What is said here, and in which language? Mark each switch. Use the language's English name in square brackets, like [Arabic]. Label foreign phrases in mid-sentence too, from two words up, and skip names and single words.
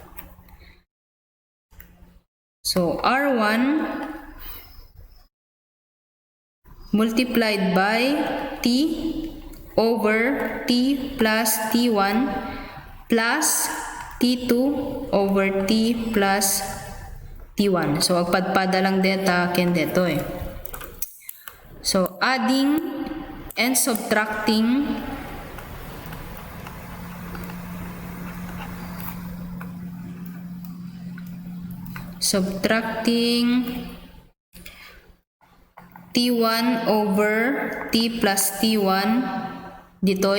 [English] So R1 multiplied by T over T plus T1 plus T2 over T plus T1. [Iloko] So agpadpada lang deta ken deto eh. [English] So adding and subtracting T1 over T plus T1 ditoy.